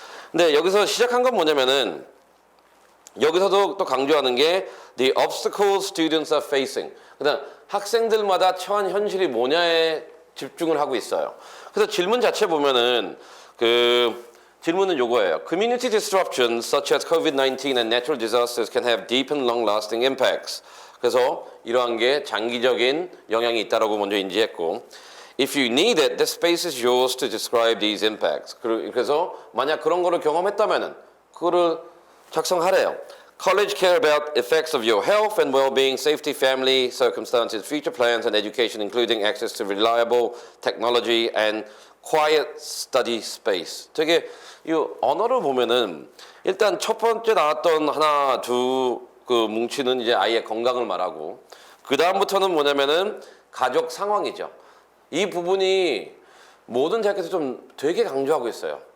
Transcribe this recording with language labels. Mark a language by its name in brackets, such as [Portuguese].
[Korean] 근데 여기서 시작한 건 뭐냐면은 여기서도 또 강조하는 게 [English] the obstacles students are facing. [Korean] 그다음 학생들마다 처한 현실이 뭐냐에 집중을 하고 있어요. 그래서 질문 자체 보면은 질문은 요거예요. [English] Community disruptions such as COVID-19 and natural disasters can have deep and long-lasting impacts. [Korean] 그래서 이러한 게 장기적인 영향이 있다라고 먼저 인지했고, [English] If you need it, the space is yours to describe these impacts. [Korean] 그래서 만약 그런 거를 경험했다면은 그거를 작성하래요. [English] College care about effects of your health and well-being, safety, family, circumstances, future plans, and education, including access to reliable technology and quiet study space. [Korean] 되게 이 언어를 보면은 일단 첫 번째 나왔던 하나 두 그 뭉치는 이제 아이의 건강을 말하고 그 다음부터는 뭐냐면은 가족 상황이죠. 이 부분이 모든 대학에서 좀 되게 강조하고 있어요.